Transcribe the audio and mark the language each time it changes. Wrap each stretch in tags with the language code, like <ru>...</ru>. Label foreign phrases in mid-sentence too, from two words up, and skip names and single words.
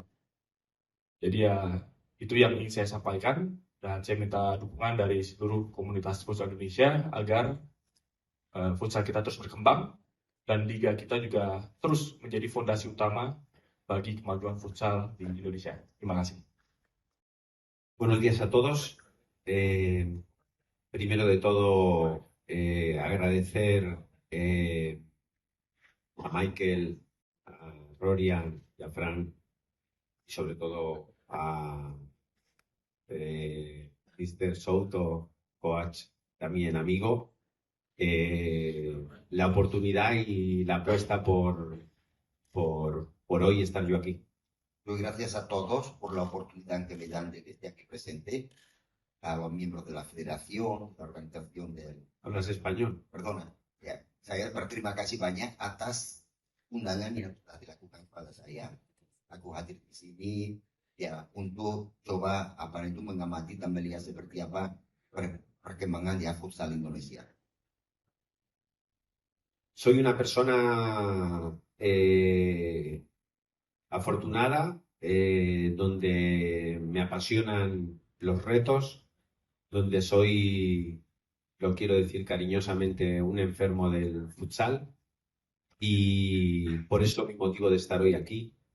<id>Jadi ya itu yang ingin saya sampaikan, dan saya minta dukungan dari seluruh komunitas futsal Indonesia agar futsal kita terus berkembang dan liga kita juga terus menjadi fondasi utama bagi kemajuan futsal di Indonesia. Terima kasih.</id> <es>Buenos días a todos. Primero de todo, agradecer a Michael, a Rorian y a Fran, y sobre todo a Mr. Souto, coach, también amigo, la oportunidad y la apuesta por hoy estar yo aquí. Doy gracias a todos por la oportunidad que me dan de que esté aquí presente, a los miembros de la federación, la organización del... ¿Hablas español? Perdona, ya.</es> <id>Saya berterima kasih banyak atas undangan yang telah dilakukan kepada saya. Aku hadir di sini ya untuk coba mengamati dan melihat seperti apa perkembangan ya futsal Indonesia.</id> <es>Soy una persona afortunada, donde me apasionan los retos, donde soy, lo quiero decir cariñosamente, un enfermo del futsal, y por eso mi motivo de estar hoy aquí,</es>